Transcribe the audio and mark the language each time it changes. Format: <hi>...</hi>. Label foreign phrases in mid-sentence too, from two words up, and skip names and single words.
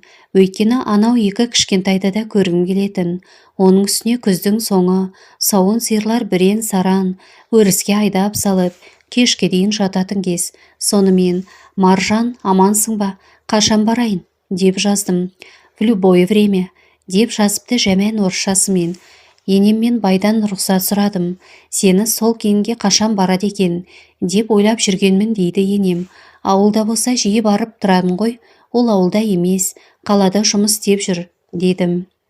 <kk>Өйткені анау 2 кішкентайды да көргім келетін. Оның үстіне күздің соңы, сауын сиырлар бірен-саран, өріске айдап салып, кешке дейін жататын кез. Сонымен, Маржан, амансың ба? Қашан барайын? Деп жаздым.</kk> <ru>В любое время,</ru> <kk>деп жазыпты жәмән орысшасымен. Енеммен байдан рұқсат сұрадым. Сені сол кейінге қашан барады екен, деп ойлап жүргенмін, дейді енем. Ауылда болса жиі барып тұрамын ғой, ол ауылда емес, қалада жұмыс істеп жүр, дедім.</kk>